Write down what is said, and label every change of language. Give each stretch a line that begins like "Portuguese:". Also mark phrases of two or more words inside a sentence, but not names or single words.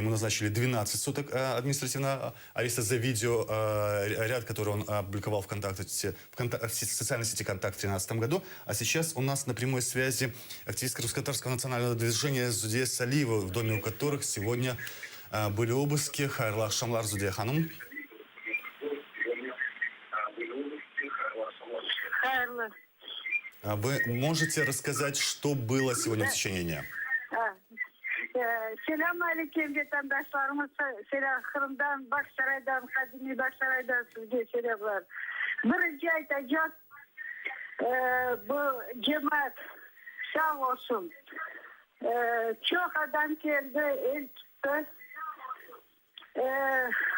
Russian: Ему назначили 12 суток административного ареста за видеоряд, который он опубликовал в социальной сети «Контакт» в 2013 году. А сейчас у нас на прямой связи активистка русско-татарского национального движения Зудея Салиева, в доме у которых сегодня были обыски.
Crimean Tatar: Хайрлы акшамлар, Зудея ханум.
Russian: Вы можете рассказать, что было сегодня в течение дня?
Crimean Tatar: Selam aleyküm vatandaşlarımız. Selam Kırım'dan, Başsaray'dan, Kadimi Başsaray'dan sizge selamlar. Birinci aytacak, bu cemaat sağ olsun. Çok adam geldi, el tuttu.